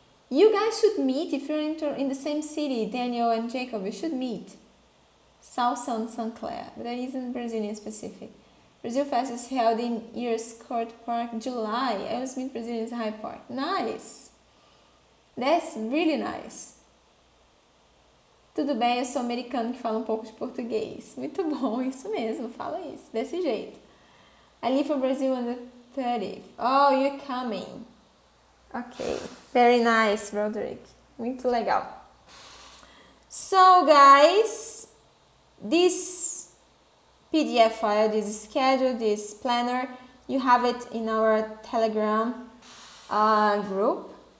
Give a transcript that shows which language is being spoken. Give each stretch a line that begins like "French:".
English: You guys should meet if you're in the same city, Daniel and Jacob. You should meet. Salsa and St. Clair, but that isn't Brazilian specific. Brazil Fest is held in Ears Court Park, July. I always meet Brazilians in Hyde Park. Nice. That's really nice.
Portuguese: Tudo bem, eu sou americano que fala um pouco de português. Muito bom, isso mesmo, fala isso, desse jeito.
English: I leave for Brazil on the 30th. Oh, you're coming. Okay, very nice, Roderick.
Portuguese: Muito legal.
English: So, guys, this PDF file, this schedule, this planner, you have it in our Telegram group.